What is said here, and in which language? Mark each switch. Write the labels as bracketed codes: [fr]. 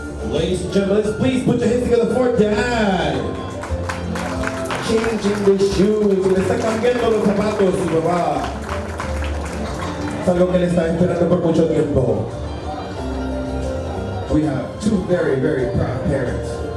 [en] Ladies and gentlemen, please put your hands together for Dad. Changing the shoes. [es] Le está cambiando los zapatos su papá. Es algo que le está esperando por mucho tiempo. [en] We have two very, very proud parents.